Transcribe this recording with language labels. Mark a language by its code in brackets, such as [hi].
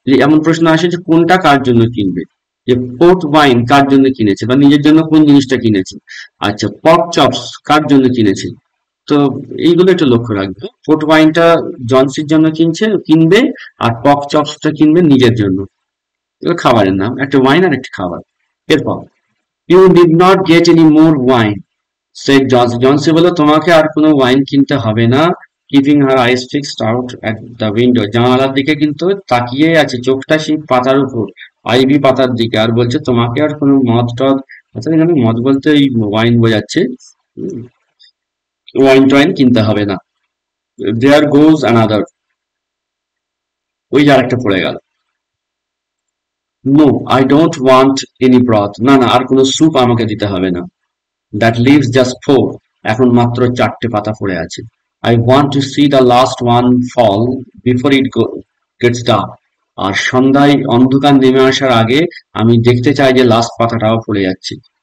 [bn] এমন প্রশ্ন আসে যে কোনটা কার জন্য কিনবে, যে পোর্ট ওয়াইন কার জন্য কিনেছে বা নিজের জন্য কোন জিনিসটা কিনেছে, আচ্ছা পর্ক চপস কার জন্য কিনেছে, তো এইগুলো একটু লক্ষ্য রাখবে। পোর্ট ওয়াইনটা জনসির জন্য কিনবে, আর পর্ক চপসটা কিনবে নিজের জন্য, এগুলো খাবারের নাম, একটা ওয়াইন আর একটা খাবার। [en] এরপর You did not get any more wine, said Johnson. [bn] Johnson বলল তোমাকে আর কোনো ওয়াইন কিনতে হবে না, [en] keeping her eyes fixed out at the window. [bn] জানালার দিকে কিন্তু তাকিয়ে আছে, চোখটা সেই পাতার উপর, আইভি পাতার দিকে, আর বলছে তোমাকে আর কোনো মদ টদ, অর্থাৎ এখানে মদ বলতে এই ওয়াইন বোঝাচ্ছে, ওয়াইন টয়েন কিনতে হবে না। [en] There goes another, [bn] ওই যে আরেকটা পড়ে গেল। [en] No, I don't want any broth. [bn] না না, আর কোনো স্যুপ আমাকে দিতে হবে না। [en] That leaves just 4, [bn] এখন মাত্র 4টে পাতা পড়ে আছে। [en] I want to see the last one fall before it gets dark. [bn] আর সন্ধ্যায় অন্ধকার নেমে আসার আগে আমি দেখতে চাই যে লাস্ট পাতাটাও পড়ে যাচ্ছে।